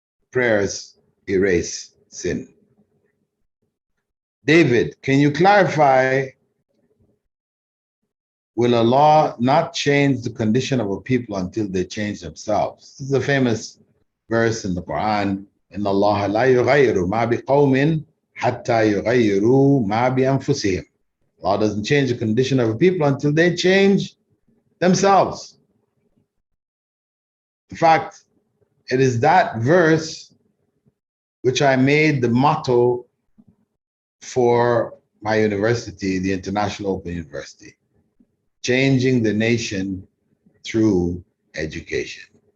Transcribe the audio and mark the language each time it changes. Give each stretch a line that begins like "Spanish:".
English: Prayers erase sin. David, can you clarify, will Allah not change the condition of a people until they change themselves? This is a famous verse in the Quran.
Arabic: إن الله لا يغير ما بقوم حتى يغيروا ما بأنفسهم.
English: Allah doesn't change the condition of a people until they change themselves. In fact, it is that verse which I made the motto for my university, the International Open University, changing the nation through education.